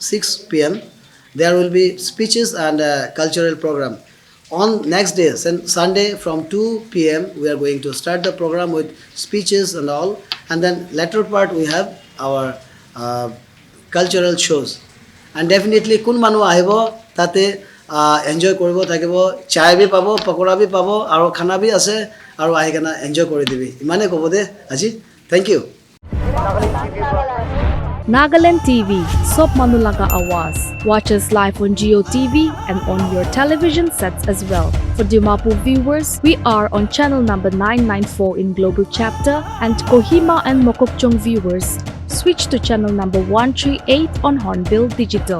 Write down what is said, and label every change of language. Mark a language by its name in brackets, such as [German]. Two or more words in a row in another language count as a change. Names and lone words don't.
[English] till 6 p.m. there will be speeches and cultural program. On next day, Sunday from 2 p.m., we are going to start the program with speeches and all. And then later part, we have our cultural shows. And definitely, [Naga Pidgin] kun manu ahibo, tate enjoy koribo thakibo, chai bhi pabo, pakora bhi pabo, aro khana bhi ase, aro ahikana enjoy kori dibi. Imane kobo de, Aji. [English] Thank you. [Naga Pidgin] Nagaland TV, Sop Manulaga Awas. [English] Watch us live on Geo TV and on your television sets as well. For Dimapur viewers, we are on channel number 994 in Global Chapter, and Kohima and Mokokchung viewers, switch to channel number 138 on Hornbill Digital.